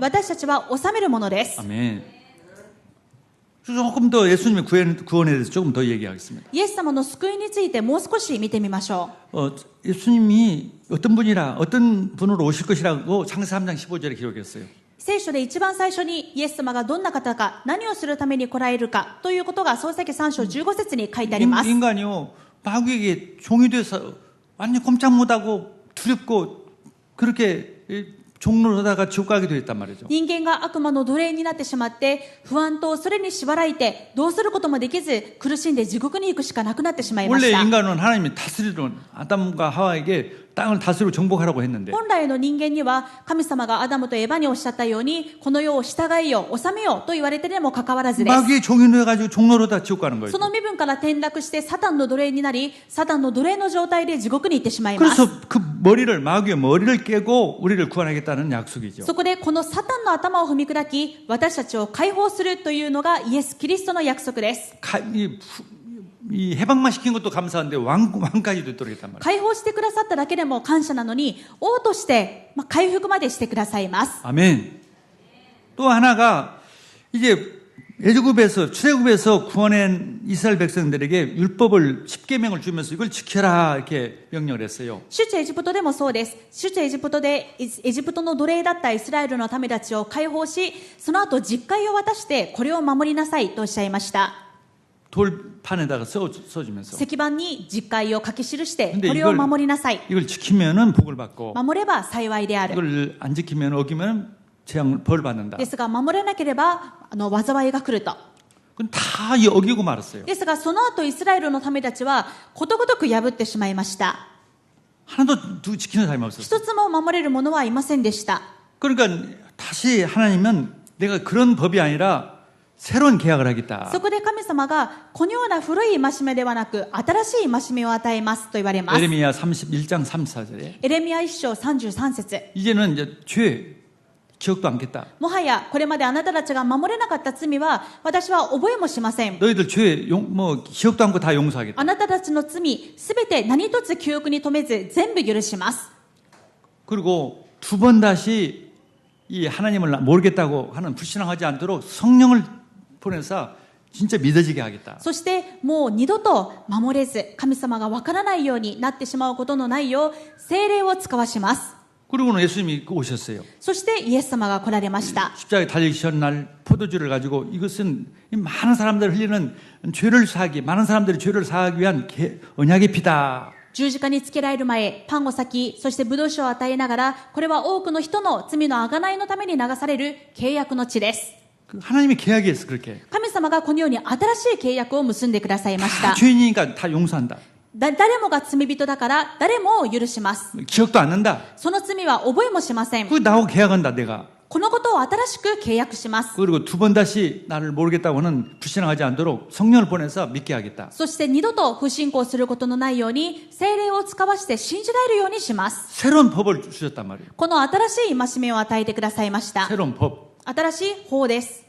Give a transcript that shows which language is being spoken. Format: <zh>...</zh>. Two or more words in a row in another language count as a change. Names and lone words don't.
<ja>私たちは治めるものです。</ja> <ko>아멘. 조금 더 예수님의 구원에 대해서 조금 더 얘기하겠습니다.</ko> <ja>イエス様の救いについてもう少し見てみましょう。</ja> <ko>예수님이 어떤 분으로 오실 것이라고 창세기 3장 15절에 기록했어요.</ko> <ja>聖書で一番最初にイエス様がどんな方か、何をするために来られるかということが創世記3章15節に書いてあります。</ja> <ko>인간이요 마귀에게 종이 돼서 완전 꼼짝 못하고 두렵고 그렇게 종로를 하다가 지옥 가게 되었단 말이죠.</ko> <ja>人間が悪魔の奴隷になってしまって、不安とそれに縛られて、どうすることもできず、苦しんで地獄に行くしかなくなってしまいま</ja> <ko>원래</ko> <ja>した。</ja> <ko>인간은 하나님이 다스리던 아담과 하와에게 땅을 다스리고 정복하라고 했는데</ko> <ja>本来の人間には神様がアダムとエバにおっしゃったように、この世を従えよ、治めよと言われてでもかかわらずです。</ja> <ko>마귀의 종이 되어가지고 종로로 다 지옥 가는 거예요.</ko> <ja>その身分から転落してサタンの奴隷になり、サタンの奴隷の状態で地獄に行ってしまいます。</ja> <ko>그래서 그 마귀의 머리를 깨고 우리를 구원하겠다는 약속이죠.</ko> <ja>そこでこのサタンの頭を踏み砕き、私たちを解放するというのがイエス・キリストの約束です。</ja> <ko>이 해방만 시킨 것도 감사한데 왕까지 되도록 했단 말이에요.</ko> <ja>解放してくださっただけでも感謝なのに、王として、回復までしてくださいます。</ja> <ko>아멘. 또 하나가 이제 출애굽에서 구원한 이스라엘 백성들에게 율법을 10계명을 주면서 이걸 지켜라 이렇게 명령을 했어요.</ko> <ja>出エジプトでもそうです。出エジプトでエジプトの奴隷だったイスラエルの民たちを解放し、その後実戒を渡してこれを守りなさいとおっしゃいました。</ja> <ko>돌판에다가 써주면서</ko> <ja>石板に実戒を書き記して</ja> <ko>근데</ko> <ja>これを守りなさい。</ja> <ko>이걸 지키면은 복을 받고</ko> <ja>守れば幸いである。</ja> <ko>이걸 안 지키면 어기면 벌 받는다.</ko> <ja>ですが守れなければ災いが来ると。</ja> <ko>그건 다 어기고 말았어요.</ko> <ja>ですがその後イスラエルの民たちはことごとく破ってしまいました。</ja> <ko>하나도 지키는 사람이 없었어요.</ko> <ja>一つも守れる者はいませんでした。</ja> <ko>그러니까 다시 하나님은 내가 그런 법이 아니라 새로운 계약을 하겠다.</ko> <ja>そこで神様がこのような古い戒めではなく新しい戒めを与えますと言われます。</ja> <ko>에레미야 31장 34절에</ko> <ja>エレミヤ1章33節</ja> <ko>이제는 이제 죄 기억도 않겠다.</ko> <ja>もはやこれまであなたたちが守れなかった罪は私は覚えもしません。</ja> <ko>너희들 죄 기억도 않고 다 용서하겠다.</ko> <ja>あなたたちの罪すべて何一つ記憶に留めず全部許します。</ja> <ko>그리고 두 번 다시 이 하나님을 모르겠다고 하는 불신앙하지 않도록 성령을 보내서 진짜 믿어지게 하겠다.</ko> <ja>そしてもう二度と守れず神様がわからないようになってしまうことのないよう聖霊を使わします。</ja> <ko>그리고는 예수님이 오셨어요.</ko> <ja>そしてイエス様が来られました。</ja> <ko>십자가에 달리시던 날 포도주를 가지고 이것은 많은 사람들 흘리는 죄를 사하기, 많은 사람들이 죄를 사하기 위한 언약의 피다.</ko> <ja>十字架につけられる前、パンを裂き、そしてブドウ酒を与えながら、これは多くの人の罪の贖いのために流される契約の地です。</ja> <ko>하나님의 계약이었어 그렇게.</ko> <ja>神様がこのように新しい契約を結んでくださいまし</ja> <ko>다</ko> <ja>た。</ja> <ko>죄인이니까 다 용서한다.</ko> <ja>誰もが罪人だから誰もを許します。</ja> <ko>기억도 안 난다.</ko> <ja>その罪は覚えもしません。</ja> <ko>그거 나하고 계약한다 내가.</ko> <ja>このことを新しく契約します。</ja> <ko>그리고 두 번 다시 나를 모르겠다고는 불신앙하지 않도록 성령을 보내서 믿게 하겠다.</ko> <ja>そして二度と不信仰することのないように聖霊を使わして信じられるようにします。</ja> <ko>새로운 법을 주셨단 말이에요.</ko> <ja>この新しい戒めを与えてくださいました。</ja> <ko>새로운 법.</ko> <ja>新しい法です。</ja>